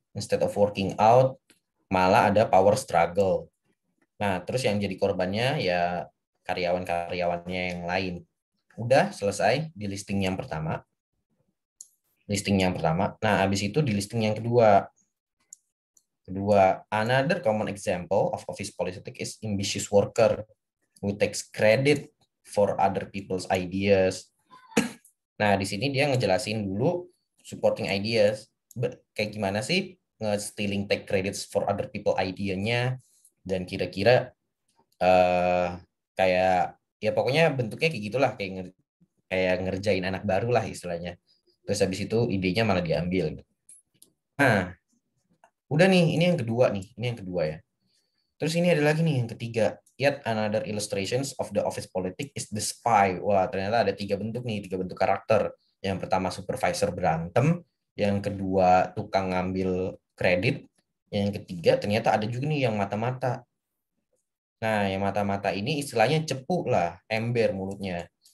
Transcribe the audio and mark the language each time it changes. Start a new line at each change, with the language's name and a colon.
English: Instead of working out,
Indonesian: malah ada
English: power struggle.
Indonesian: Nah, terus yang jadi korbannya ya karyawan-karyawannya yang lain. Udah selesai di listing yang pertama. Nah, habis itu di listing yang kedua.
English: Another common example of office politics is ambitious worker who takes credit for other people's ideas.
Indonesian: Nah, di sini dia ngejelasin dulu supporting ideas. Kayak gimana sih nge-
English: stealing take credits for other people idea-
Indonesian: nya, dan kira-kira kayak ya pokoknya bentuknya kayak gitulah, kayak ngerjain anak baru lah istilahnya. Terus habis itu idenya malah diambil. Nah, udah nih, ini yang kedua ya. Terus ini ada lagi nih yang ketiga.
English: Yet another illustrations of the office politics is the spy.
Indonesian: Wah, ternyata ada tiga bentuk karakter. Yang pertama supervisor berantem, yang kedua tukang ngambil kredit, yang ketiga ternyata ada juga nih yang mata-mata. Nah, yang mata-mata ini istilahnya cepu lah, ember mulutnya.